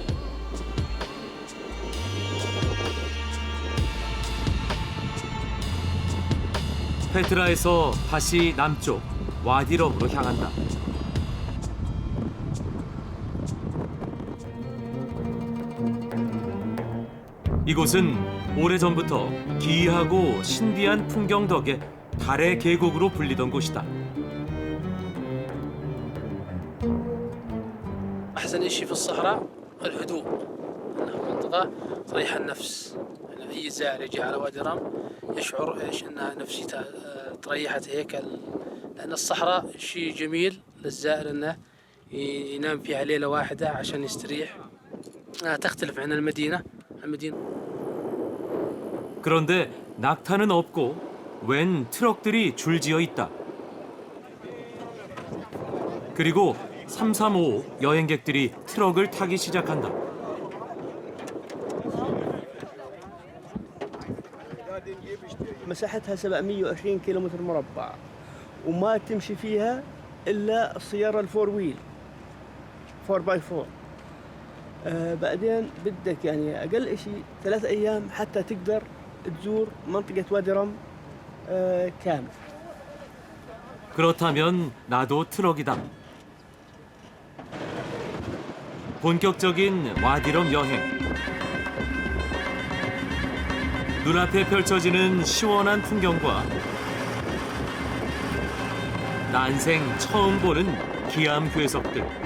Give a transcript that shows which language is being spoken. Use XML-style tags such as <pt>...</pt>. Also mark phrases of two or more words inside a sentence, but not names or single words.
<ko>페트라에서 다시 남쪽 와디럼으로 향한다. 이곳은 오래전부터 기이하고 신비한 풍경 덕에 달의 계곡으로 불리던 곳이다.</ko> <ar>أحسن شيء في الصحراء الهدوء، أنها منطقة تريح النفس، يعني أي زائر يجي على وادي رم يشعر إيش أنها نفسيته تريحت هيك، لأن الصحراء شيء جميل للزائر أنه ينام فيها ليلة واحدة عشان يستريح، تختلف عن المدينة.</ar> <ko>그런데 낙타는 없고 웬 트럭들이 줄지어 있다. 그리고 335 여행객들이 트럭을 타기 시작한다.</ko> <ar>مساحتها 720 كيلومتر مربع وما تمشي فيها الا السياره</ar> <en>four wheel</en> <ar>4x4. بعدين بدك يعني اقل شيء 3 ايام حتى تقدر تزور منطقه وادي رم كامل.</ar> <ko>그렇다면 나도 트럭이다. 본격적인 와디럼 여행. 눈앞에 펼쳐지는 시원한 풍경과 난생 처음 보는 기암 괴석들.</ko>